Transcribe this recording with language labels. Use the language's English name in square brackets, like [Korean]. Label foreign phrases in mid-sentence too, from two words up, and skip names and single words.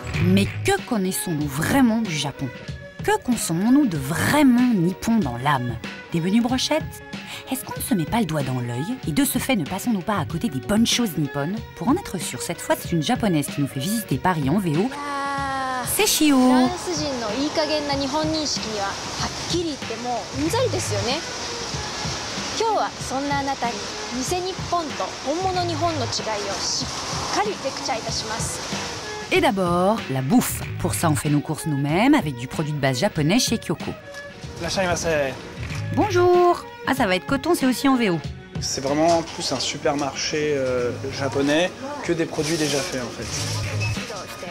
[French] Mais que connaissons-nous vraiment du Japon? Que consommons-nous de vraiment nippon dans l'âme? Des menus brochettes? Est-ce qu'on ne se met pas le doigt dans l'œil? Et de ce fait, ne passons-nous pas à côté des bonnes choses nippones? Pour en être sûr, cette fois, c'est une japonaise qui nous fait visiter Paris en VO. C'est Shio. [Japanese] フランス人のいい加減な日本認識にははっきり言ってもううんざりですよね。今日はそんなあなたに偽日本と本物日本の違いをしっかりレクチャーいたします。 [French] Et d'abord, la bouffe. Pour ça, on fait nos courses nous-mêmes avec du produit de base japonais chez Kyoko. Bonjour. Ah, ça va être coton, c'est aussi en VO. C'est vraiment plus un supermarché japonais que des produits déjà faits en fait.